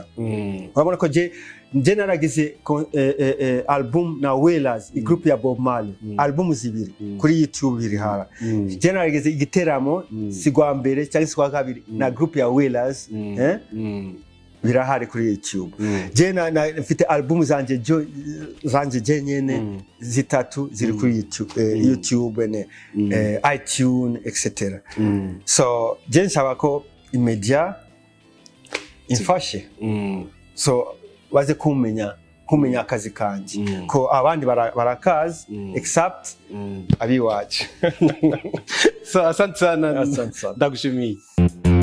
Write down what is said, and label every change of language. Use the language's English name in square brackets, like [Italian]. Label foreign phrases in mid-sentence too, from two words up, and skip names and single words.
[Rundi] Urabona ko je naragize album na Wellers group ya Bob Marley album zibiri kuri YouTube iri hara. Je naragize igiteramo sigwa mbere cyangwa sigwa kabiri na group ya Wellers birahari kuri YouTube. Je mfite album zanje nyene zitatu ziri kuri YouTube iTunes etc. So je nsaba ko imedia infashe so baze kumenya akazi kanje ko abandi barakazi except abiwacu. So [Swahili] asante sana [Rundi] ndagushimiye.